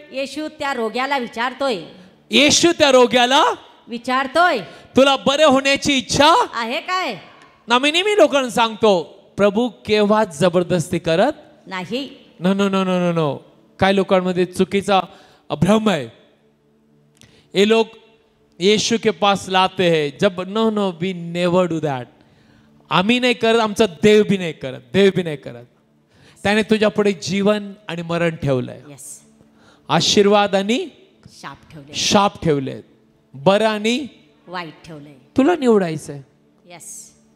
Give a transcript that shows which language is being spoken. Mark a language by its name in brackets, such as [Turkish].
[Marathi] येशू त्या रोग्याला विचारतोय. येशू त्या रोग्याला विचारतोय, तुला बरे होण्याची इच्छा आहे काय? ना, मी नेहमी लोकांना सांगतो, प्रभू केव्हाच जबरदस्ती करत नाही. [English] No no no no no no. [Marathi] काय लोकांमध्ये चुकीचा भ्रम है. [Hindi] ये लोग यीशु के पास लाते हैं जब, [English] No no, we never do that. [Marathi] आम्ही नाही करत, आमचा देव भी नाही करत, देव भी नाही करत. त्याने तुझ्या पुढे जीवन आणि मरण ठेवलंय, [English] yes, [Marathi] आशीर्वाद आणि शाप ठेवले, शाप ठेवले, बरं आणि वाईट ठेवले. तुला निवडायचंय. [English] Yes.